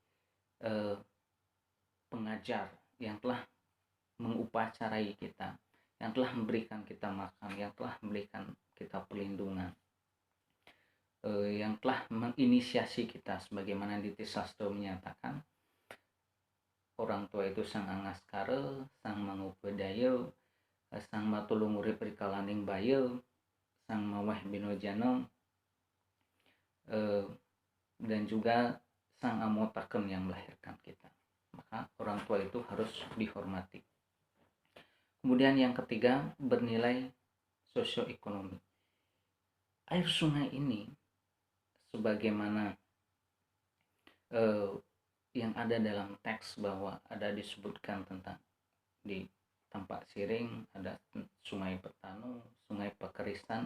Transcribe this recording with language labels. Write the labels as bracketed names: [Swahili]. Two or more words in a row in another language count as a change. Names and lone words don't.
[Indonesian] pengajar, yang telah mengupacarai kita, yang telah memberikan kita makan, yang telah memberikan kita perlindungan, yang telah menginisiasi kita, sebagaimana Diti Sastro menyatakan, [Kawi] orang tua itu sang angaskara, sang mangupedaya, sang matulung urip rikalaning baya, sang maweh binojana, [Indonesian] dan juga [Kawi] sang amotaken [Indonesian] yang melahirkan kita. Maka orang tua itu harus dihormati. Kemudian yang ketiga, bernilai sosioekonomi. Air sungai ini sebagaimana yang ada dalam teks bahwa ada disebutkan tentang di Tampak Siring ada Sungai Petano, Sungai Pekerisan.